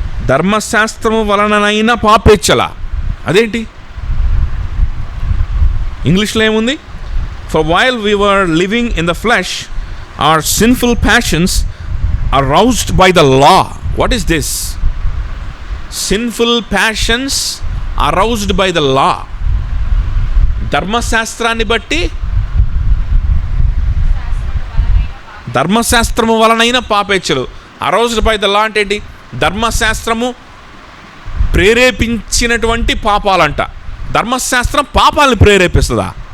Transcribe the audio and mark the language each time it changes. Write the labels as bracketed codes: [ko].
[te] ధర్మశాస్త్రము వలననైనా పాపేచ్ఛల, అదేంటి? ఇంగ్లీష్లో ఏముంది? [en] For while we were living in the flesh our sinful passions aroused by the law. What is this? Sinful passions aroused by the law. [te] ధర్మశాస్త్రాన్ని బట్టి, ధర్మశాస్త్రము వలనైన పాపేచ్ఛలు. [en] aroused by the law [te] అంటే ఏంటి? ధర్మశాస్త్రము ప్రేరేపించినటువంటి పాపాలంట. ధర్మశాస్త్రం పాపాలను ప్రేరేపిస్తుందా?